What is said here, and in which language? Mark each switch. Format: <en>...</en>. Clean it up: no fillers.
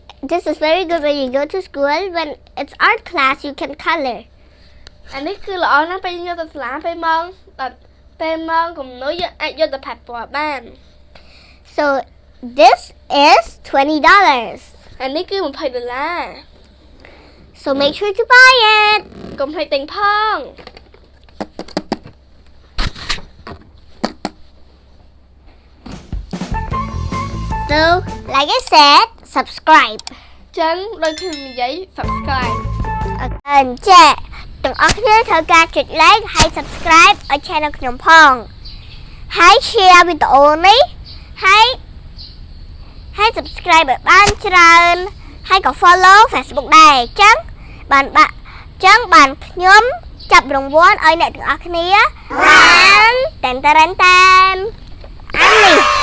<en>This is very good when you go to school. When it's art class, you can color.</en> <km>អានេះគឺល្អណាស់ពេលយើងយកទៅសាលាពេលម៉ោងគំនូរយើងអាចយកទៅផាត់ពណ៌បាន</km> <en>So this is $20.</en> <km>អានេះគឺ$20</km> <en>So make sure to buy it.</en> <km>កុំភ្លេចទិញផង</km> <en>So like I said, subscribe.</en> <km>ចឹងដូចខ្ញុំនិយាយ subscribe អញ្ចឹងទាំងអស់គ្នាត្រូវការចុច like ហើយ subscribe ឲ្យ channel ខ្ញុំផងហើយ share វីដេអូនេះហើយ subscribe ឲ្យបានច្រើនហើយក៏ follow Facebook ដែរអញ្ចឹងបានខ្ញុំចាប់រង្វាន់ឲ្យអ្នកទាំងអស់គ្នាបានតែនអានេះ</km>